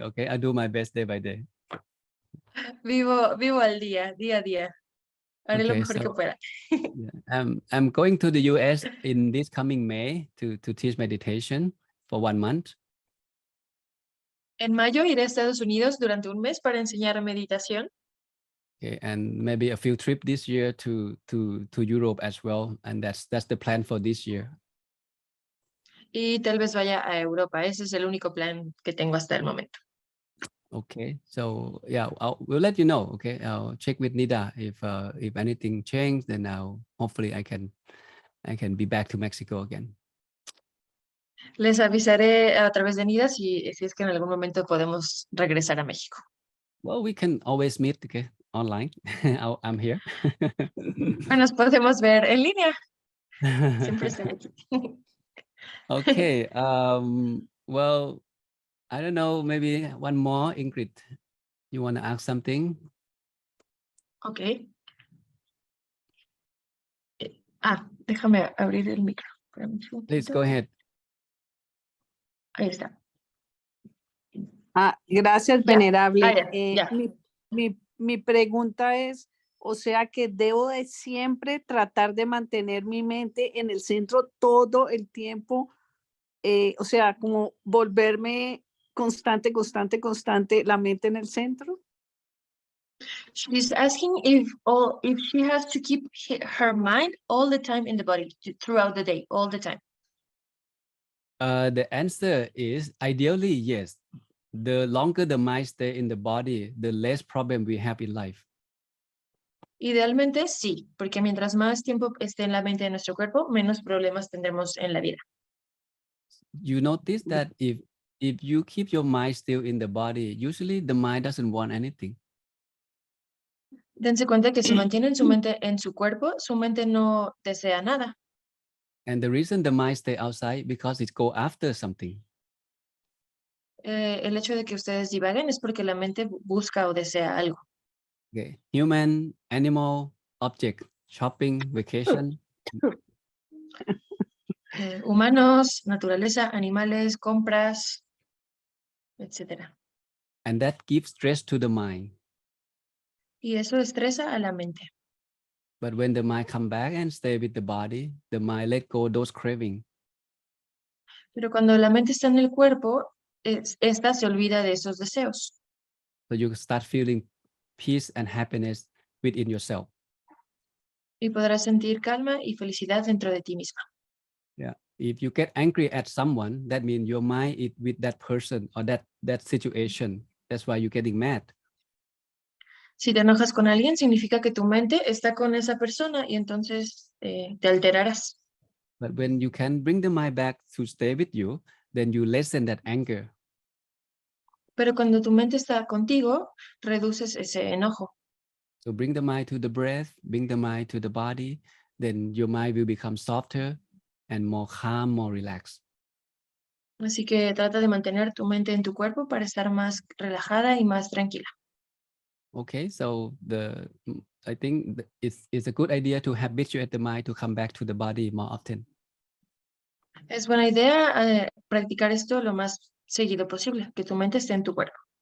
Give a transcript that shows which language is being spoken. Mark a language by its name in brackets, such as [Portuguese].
[English] Okay, I do my best day by day. [Spanish] Vivo al día a día. Haré lo mejor que pueda. [English] I'm going to the US in this coming May to teach meditation for 1 month. [Spanish] En mayo iré a Estados Unidos durante un mes para enseñar meditación. [English] Okay, and maybe a few trips this year to Europe as well, and that's the plan for this year. [Spanish] Y tal vez vaya a Europa. Ese es el único plan que tengo hasta el momento. [English] Okay, so yeah, we'll let you know. Okay, I'll check with Nida if anything changed, then hopefully I can be back to Mexico again. [Spanish] Les avisaré a través de Nida si es que en algún momento podemos regresar a México. [English] Well, we can always meet, okay, online. I'm here. [Spanish] Nos podemos ver en línea. Siempre estoy aquí. [English] Okay. Well, I don't know. Maybe one more, Ingrid. You want to ask something? Okay. [Spanish] Déjame abrir el micro. [English] Please go ahead. [Spanish] Ahí está. Gracias, venerable. Ya. Mi pregunta es, o sea que debo de siempre tratar de mantener mi mente en el centro todo el tiempo, o sea, como volverme constante, la mente en el centro. [English] She's asking if she has to keep her mind all the time in the body throughout the day, all the time. The answer is ideally yes. The longer the mind stay in the body, the less problem we have in life. [Spanish] Idealmente sí, porque mientras más tiempo esté en la mente de nuestro cuerpo, menos problemas tendremos en la vida. [English] You notice that if you keep your mind still in the body, usually the mind doesn't want anything. [Spanish] Dense cuenta que si mantienen su mente en su cuerpo, su mente no desea nada. [English] And the reason the mind stay outside because it go after something. [Spanish] El hecho de que ustedes divaguen es porque la mente busca o desea algo. [English] Okay. Human, animal, object, shopping, vacation. [Spanish] humanos, naturaleza, animales, compras, etc. [English] And that gives stress to the mind. [Spanish] Y eso estresa a la mente. [English] But when the mind come back and stay with the body, the mind let go those craving. [Spanish] Pero cuando la mente está en el cuerpo, esta se olvida de esos deseos. [English] So you start feeling peace and happiness within yourself. [Spanish] Y podrás sentir calma y felicidad dentro de ti misma. [English] Yeah. If you get angry at someone, that means your mind is with that person or that situation. That's why you're getting mad. [Spanish] Si te enojas con alguien, significa que tu mente está con esa persona y entonces te alterarás. [English] But when you can bring the mind back to stay with you, then you lessen that anger. [Spanish] Pero cuando tu mente está contigo, reduces ese enojo. [English] So bring the mind to the breath, bring the mind to the body, then your mind will become softer and more calm, more relaxed. [Spanish] Así que trata de mantener tu mente en tu cuerpo para estar más relajada y más tranquila. [English] Okay, so I think it's a good idea to habituate the mind to come back to the body more often. [Spanish] Es buena idea practicar esto lo más seguido posible, que tu mente esté en tu cuerpo.